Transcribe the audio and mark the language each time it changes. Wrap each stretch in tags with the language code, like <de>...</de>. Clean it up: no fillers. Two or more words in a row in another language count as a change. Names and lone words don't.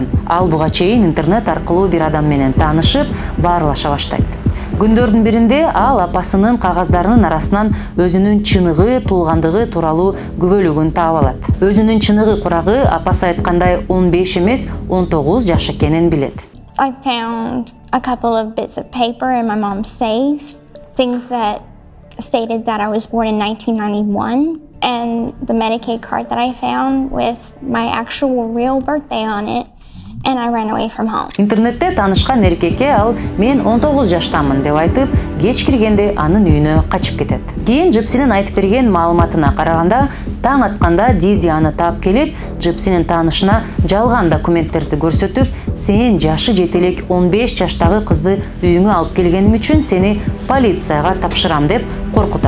<ky>Ал буга чейин интернет аркылуу бир адам менен таанышып, баарлаша баштайт. Күндөрдүн биринде ал апасынын кагаздарынын арасынан өзүнүн чыныгы, туулгандыгы тууралуу күбөлүгүн таап алат. Өзүнүн чыныгы курагы апасы айткандай 15 эмес, 19 жаш экенин билет.</ky> <en>I found a couple of bits of paper in my mom's safe, things that stated that I was born in 1991, and the Medicaid card that I found with my actual real birthday on it, and I ran away from home.</en> <ky>Интернетте таанышкан эркекке ал мен 19 жаштамын деп айтып, кеч киргенде анын үйүнө качып кетет. Кийин Джипсинин айтып берген маалыматына караганда, таң атканда Диди аны таап келип, Джипсинин таанышына жалган документтерди көрсөтүп, сен жашы жетелек 15 жаштагы кызды үйүңө алып келгениң үчүн сени полицияга тапшырам деп коркутат.</ky>